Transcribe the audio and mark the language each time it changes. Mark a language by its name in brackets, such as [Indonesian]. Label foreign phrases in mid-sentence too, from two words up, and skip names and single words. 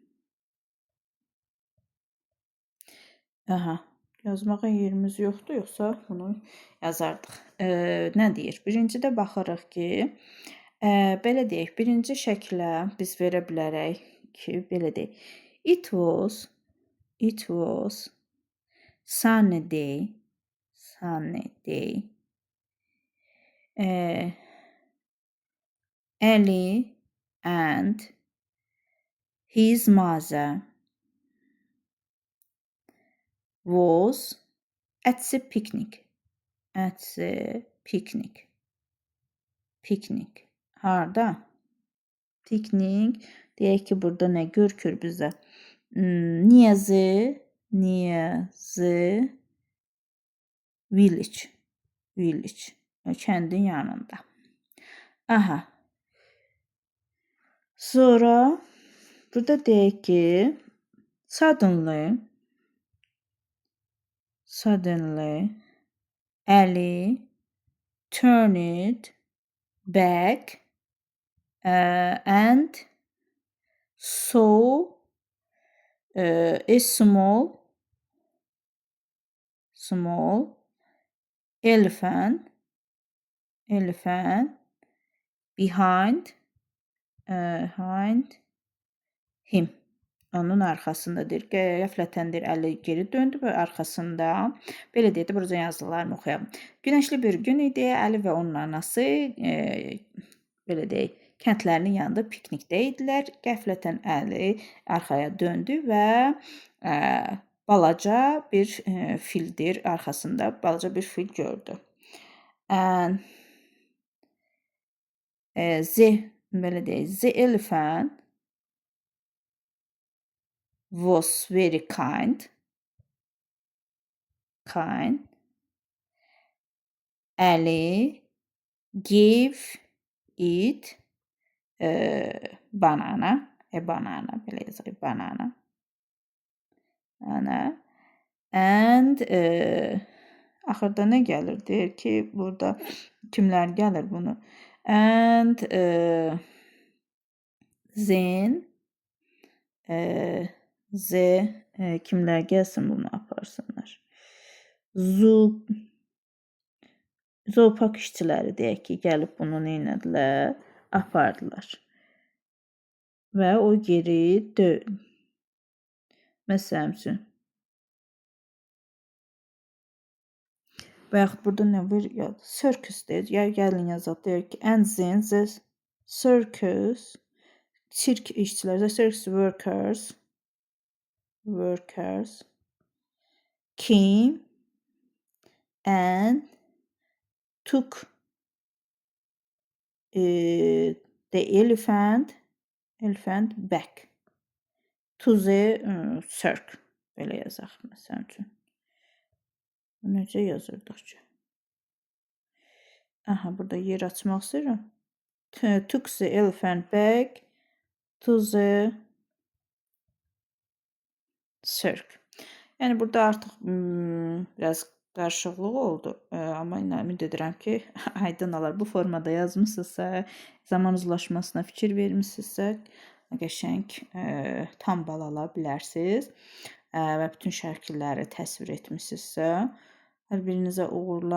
[Azerbaijani] Yazmağa yerimiz yoxdur, yoxsa bunu yazardıq. Nə deyir? Birincidə baxırıq ki, belə deyək, birinci şəklə biz verə bilərək ki, belə deyək. [English] It was sunny day. Ali and his mother was at the picnic. Picnic. [Azerbaijani] Harda? Piknik. Deyək ki, burada nə görükür bizə? [English] Near the village. [Azerbaijani] Kəndin yanında. Sonra burada deyək ki, [English] suddenly Ali turned back and saw a small elephant behind him. [Azerbaijani] Onun arxasındadır. Qəflətəndir, əli geri döndü və arxasında. Belə deyək də, burada yazılarını oxuyalım. Günəşli bir gün idi. Əli və onun anası, belə deyək, kəndlərinin yanında piknikdə idilər. Qəflətən Əli arxaya döndü və balaca bir fildir arxasında. Balaca bir fil gördü. Belə deyək, [English] the elephant was very kind. Ali gave it banana. [Azerbaijani] Belə yazırıq, banana. And axırda nə gəlir? Deyir ki, burada kimlər gəlir bunu? [English] And then [Azerbaijani] kimlər gəlsin bunu aparsınlar? Zoopark işçiləri deyək ki, gəlib bunu neynədilər? Apardılar. Və o geri məsələn üçün. Və yaxud burada nə var? Circus deyir. Gəlin yazaq. Deyir ki, [English] and then the circus [Azerbaijani] sirk işçiləri, [English] the circus workers came and took the elephant back to the circus. [Azerbaijani] Belə yazaq məsələn üçün. Necə yazırdıq ki? Aha, burada yer açmaq istəyirəm. [English] Took the elephant back to the circus. [Azerbaijani] Yəni burada artıq biraz qarışıqlıq oldu. Amma ümid edirəm ki, aydın olar. Bu formada yazmısınızsa, zaman uzlaşmasına fikir vermisinizsə, qəşəng tam bal ala bilərsiniz. Və bütün şəkilləri təsvir etmisinizsə, hər birinizə uğurlar.